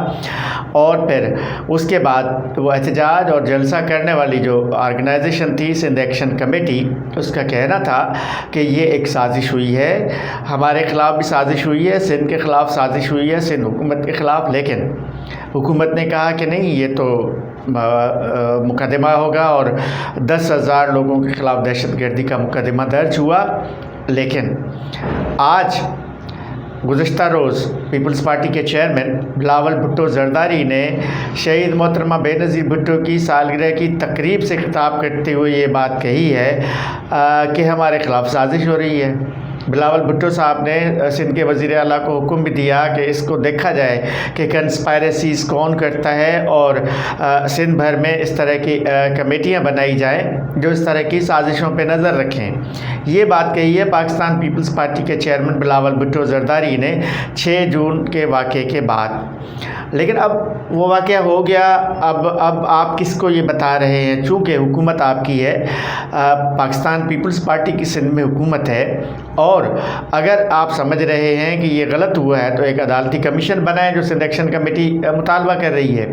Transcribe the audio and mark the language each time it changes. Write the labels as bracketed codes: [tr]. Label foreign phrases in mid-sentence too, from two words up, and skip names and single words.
[ur] اور پھر اس کے بعد وہ احتجاج اور جلسہ کرنے والی جو آرگنائزیشن تھی سندھ ایکشن کمیٹی، اس کا کہنا تھا کہ یہ ایک سازش ہوئی ہے، ہمارے خلاف بھی سازش ہوئی ہے، سندھ کے خلاف سازش ہوئی ہے، سندھ حکومت کے خلاف. لیکن حکومت نے کہا کہ نہیں، یہ تو مقدمہ ہوگا اور 10,000 لوگوں کے خلاف دہشت گردی کا مقدمہ درج ہوا. لیکن آج گزشتہ روز پیپلز پارٹی کے چیئرمین بلاول بھٹو زرداری نے شہید محترمہ بینظیر بھٹو کی سالگرہ کی تقریب سے خطاب کرتے ہوئے یہ بات کہی ہے کہ ہمارے خلاف سازش ہو رہی ہے. بلاول بھٹو صاحب نے سندھ کے وزیر اعلیٰ کو حکم بھی دیا کہ اس کو دیکھا جائے کہ کنسپیریسیز کون کرتا ہے اور سندھ بھر میں اس طرح کی کمیٹیاں بنائی جائیں جو اس طرح کی سازشوں پہ نظر رکھیں. یہ بات کہی ہے پاکستان پیپلز پارٹی کے چیئرمین بلاول بھٹو زرداری نے 6 جون کے واقعے کے بعد. لیکن اب وہ واقعہ ہو گیا، اب آپ کس کو یہ بتا رہے ہیں? چونکہ حکومت آپ کی ہے، پاکستان پیپلز پارٹی کی سندھ میں حکومت ہے، اور اگر آپ سمجھ رہے ہیں کہ یہ غلط ہوا ہے تو ایک عدالتی کمیشن بنائیں جو سندھ ایکشن کمیٹی مطالبہ کر رہی ہے.